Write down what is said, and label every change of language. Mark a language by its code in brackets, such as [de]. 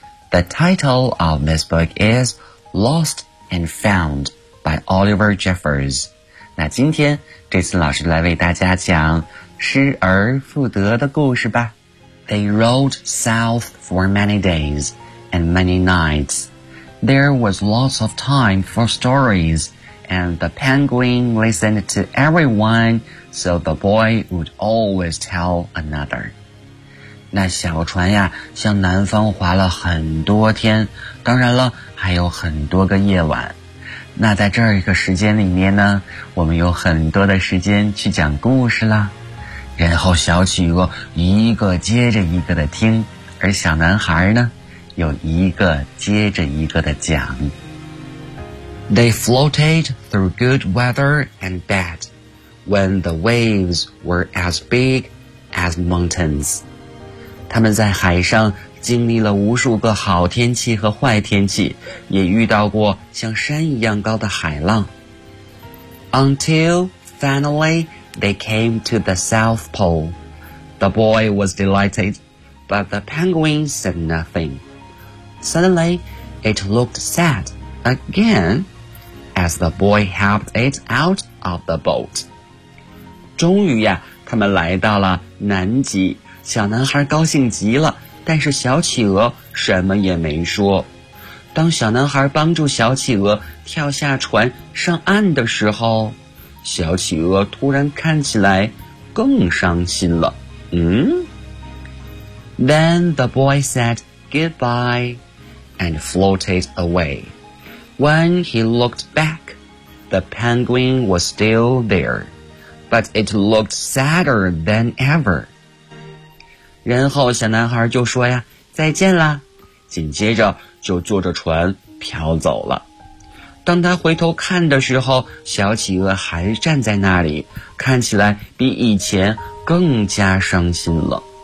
[en] The title of this book is Lost and Found by Oliver Jeffers. [zh] 那今天这次老师来为大家讲失而复得的故事吧。 [en] They rode south for many days and many nights. There was lots of time for stories, and the penguin listened to everyone, so the boy would always tell another. [zh] 那小船呀向南方划了很多天，当然了还有很多个夜晚。那在这一个时间里面呢，我们有很多的时间去讲故事啦。然后小企鹅一个接着一个的听，而小男孩呢又一个接着一个的讲。 [en] They floated through good weather and bad, when the waves were as big as mountains. [zh] 他们在海上经历了无数个好天气和坏天气，也遇到过像山一样高的海浪。 [en] Until finally they came to the South Pole. The boy was delighted, but the penguin said nothing. Suddenly it looked sad again as the boy helped it out of the boat. [zh] 终于呀，他们来到了南极。小男孩高兴极了，但是小企鹅什么也没说。当小男孩帮助小企鹅跳下船上岸的时候，小企鹅突然看起来更伤心了。嗯。 [en] Then the boy said goodbye and floated away. When he looked back, the penguin was still there, but it looked sadder than ever. [zh] 然后小男孩就说呀，再见啦，紧接着就坐着船飘走了。当他回头看的时候，小企鹅还站在那里，看起来比以前更加伤心了。